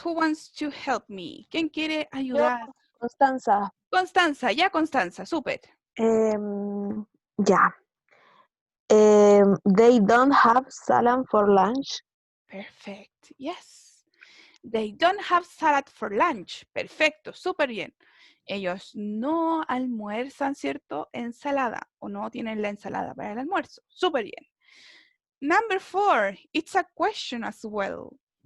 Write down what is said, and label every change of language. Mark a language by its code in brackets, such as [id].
[en] Who wants to help me? [es] ¿Quién quiere ayudar? Constanza. Constanza, ya Constanza, súper. Ya. [en] They don't have salad for lunch. Perfect. Yes. They don't have salad for lunch. [es] Perfecto, súper bien. Ellos no almuerzan, ¿cierto? Ensalada o no tienen la ensalada para el almuerzo. Súper bien. [en] Number 4, it's a question as well.